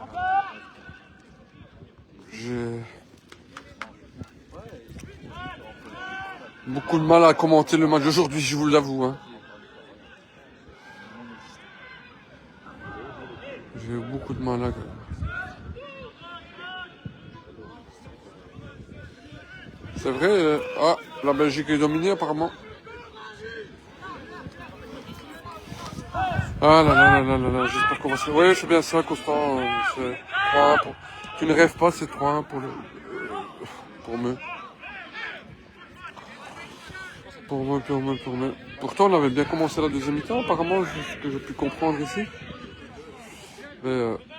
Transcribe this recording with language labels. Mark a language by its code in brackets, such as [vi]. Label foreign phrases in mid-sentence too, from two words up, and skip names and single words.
[fr] J'ai beaucoup de mal à commenter le match d'aujourd'hui, je vous l'avoue. Hein. J'ai beaucoup de mal à... C'est vrai, ah, la Belgique est dominée apparemment. Ah là là là là là là, j'espère qu'on va se... Oui, c'est bien ça, Constant. C'est 3-1 pour... Tu ne rêves pas, c'est 3-1 pour le... Pour me. Pour me. Pourtant, on avait bien commencé la deuxième mi-temps, apparemment, ce que j'ai pu comprendre ici. Mais...